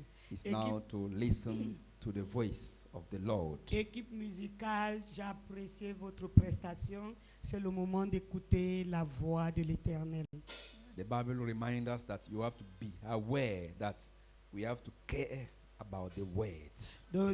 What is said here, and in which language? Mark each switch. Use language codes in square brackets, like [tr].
[en] It's now to listen to the voice of the Lord. [fr] Équipe musicale, j'apprécie votre prestation. C'est le moment d'écouter la voix de l'Éternel. [en] The Bible reminds us that you have to be aware that we have to care about the words.